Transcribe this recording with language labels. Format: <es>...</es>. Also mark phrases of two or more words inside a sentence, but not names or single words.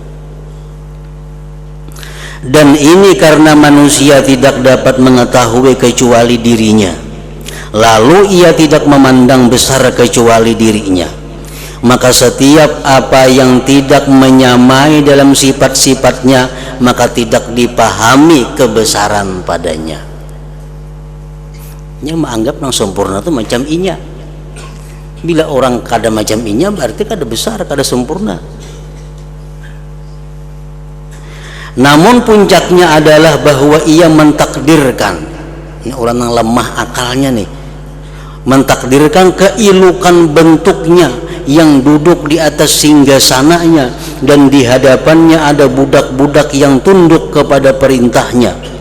<id>Dan ini karena manusia tidak dapat mengetahui kecuali dirinya, lalu ia tidak memandang besar kecuali dirinya. Maka setiap apa yang tidak menyamai dalam sifat-sifatnya, maka tidak dipahami kebesaran padanya.</id> <bjn>Yang menganggap yang sempurna itu macam inya. Bila orang kada macam inya, berarti kada besar, kada sempurna.</bjn> <id>Namun puncaknya adalah bahwa ia mentakdirkan, ini orang yang lemah akalnya nih, mentakdirkan keilukan bentuknya yang duduk di atas singgasananya dan di hadapannya ada budak-budak yang tunduk kepada perintahnya.</id>